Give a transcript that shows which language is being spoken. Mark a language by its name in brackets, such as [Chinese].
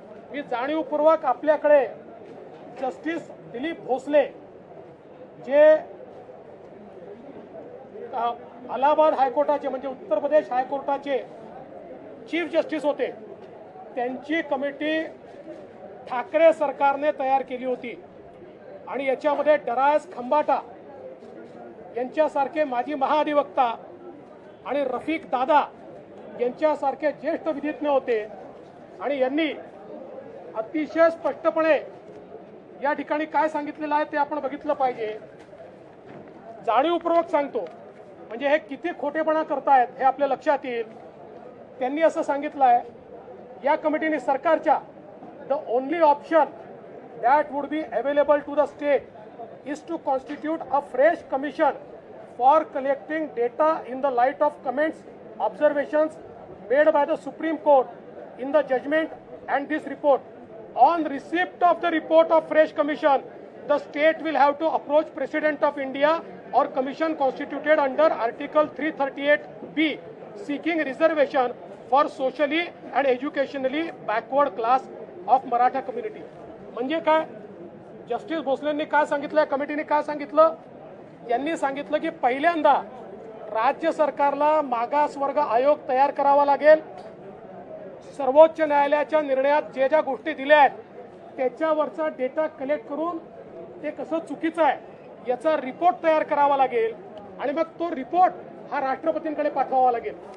[Marathi] मी जाणीवपूर्वक आपल्याकडे जस्टिस दिलीप भोसले जे अलाहाबाद हायकोर्टाचे म्हणजे उत्तर प्रदेश हायकोर्टाचे चीफ जस्टिस होते, त्यांची कमिटी ठाकरे सरकारने तयार केली होती आणि याच्यामध्ये डरायस खंबाटा यांच्यासारखे माजी महाधिवक्ता आणि रफिक दादा यांच्यासारखे ज्येष्ठ विधिज्ञ होते. आणि यांनी अतिशय स्पष्टपणे या ठिकाणी काय सांगितलेलं आहे ते आपण बघितलं पाहिजे. जाणीवपूर्वक सांगतो, म्हणजे हे किती खोटेपणा करतायत हे आपल्या लक्षात येईल. त्यांनी असं सांगितलं आहे या कमिटीने, सरकारच्या, [English] The only option that would be available to the state is to constitute a fresh commission for collecting data in the light of comments, observations made by the Supreme Court in the judgment and this report. On receipt of the report of fresh commission, the state will have to approach President of India or commission constituted under Article 338B seeking reservation for socially and educationally backward class of Maratha community. [Marathi] म्हणजे काय, justice भोसलेंनी काय सांगितलं, कमिटीने काय सांगितलं, यांनी सांगितलं की पहिल्यांदा राज्य सरकारला मागासवर्ग आयोग तयार करावा लागेल. सर्वोच्च न्यायालयाच्या निर्णयात ज्या ज्या गोष्टी दिल्या आहेत त्याच्यावरचा डेटा कलेक्ट करून ते कसं चुकीचं आहे याचा रिपोर्ट तयार करावा लागेल आणि मग तो रिपोर्ट हा राष्ट्रपतींकडे पाठवावा लागेल.